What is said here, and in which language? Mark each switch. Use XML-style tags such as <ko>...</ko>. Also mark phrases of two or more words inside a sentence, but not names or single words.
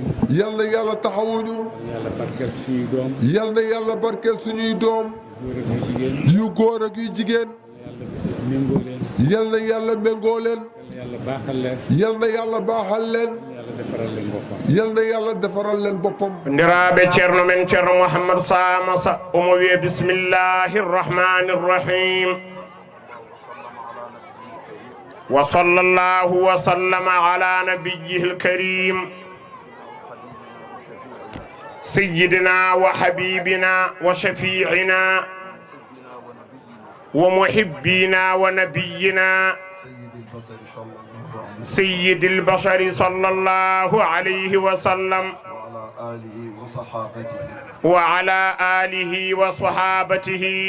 <wo>yal na yàlla taxawuñu. yàlla barkeel suñuy doom. yal na yàlla barkeel suñuy doom. yu góor ak yu jigéen. méngoo leen. yal na yàlla méngoo leen. yàlla baaxal leen. yal na yàlla baaxal leen. yàlla defaral leen boppam. yal na yàlla defaral leen boppam.</wo> <ff>ndiraɓe ceerno men ceerno mouhammad samasa omo wiye</ff> <ar>بسم الله الرحمن الرحيم وصلى الله وسلم على نبيه الكريم سيدنا وحبيبنا وشفيعنا ومحبينا ونبينا سيد البشر صلى الله عليه وسلم وعلى آله وصحابته</ar>